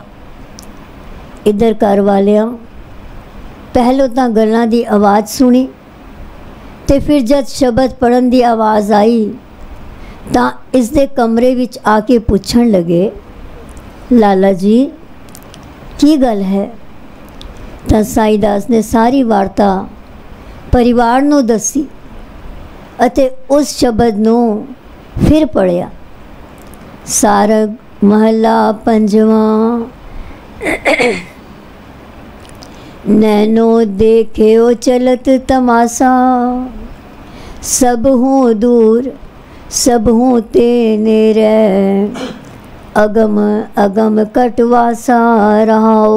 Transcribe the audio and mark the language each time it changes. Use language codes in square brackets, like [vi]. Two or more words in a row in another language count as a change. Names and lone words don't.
[pa] ਇਧਰ ਘਰ ਵਾਲੀਆਂ ਪਹਲੋਂ ਤੋ ਗੱਲਾਂ ਦੀ ਆਵਾਜ਼ ਸੁਣੀ ਤੇ ਫਿਰ ਜਬ ਸ਼ਬਦ ਪੜ੍ਹਨ ਦੀ ਆਵਾਜ਼ ਆਈ ਤੋ ਇਸ ਦੇ ਕਮਰੇ ਵਿਚ ਆਕੇ ਪੁੱਛਣ ਲੱਗੇ, ਲਾਲਾ ਜੀ ਕੀ ਗੱਲ ਹੈ? ਤੋ ਸਾਈਂ ਦਾਸ ਨੇ ਸਾਰੀ ਵਾਰਤਾ ਪਰਿਵਾਰ ਨੂੰ ਦੱਸੀ ਅਤੇ ਉਸ ਸ਼ਬਦ ਨੂੰ ਫਿਰ ਪੜ੍ਹਿਆ। ਸਾਰਗ ਮਹਲਾ ਪੰਜਵਾਂ। ਨੈਨੋ ਦੇਖਿਓ ਚਲਤ ਤਮਾਸ਼ਾ, ਸਭ ਹੂੰ ਦੂਰ ਸਭ ਹੂੰ ਤੇ ਨੇਰੇ, ਅਗਮ ਅਗਮ ਕਟਵਾਸਾ ਰਹਾਓ।